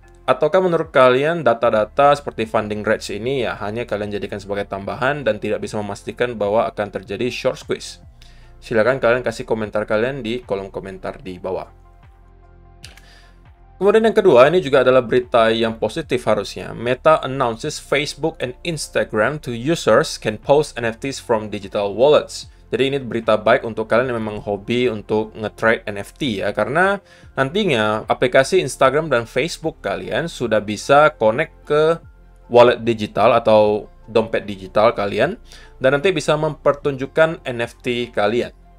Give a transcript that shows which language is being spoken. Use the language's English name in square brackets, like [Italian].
[Indonesian] Ataukah menurut kalian data-data seperti funding rates ini ya hanya kalian jadikan sebagai tambahan dan tidak bisa memastikan bahwa akan terjadi short squeeze? Silakan kalian kasih komentar kalian di kolom komentar di bawah. Kemudian yang kedua, ini juga adalah berita yang positif harusnya. [English] Meta announces Facebook and Instagram to users can post NFTs from digital wallets. [Indonesian] Jadi ini berita baik untuk kalian yang memang hobi untuk nge-trade NFT ya, karena nantinya aplikasi Instagram dan Facebook kalian sudah bisa connect ke wallet digital atau dompet digital kalian, dan nanti bisa mempertunjukkan NFT kalian.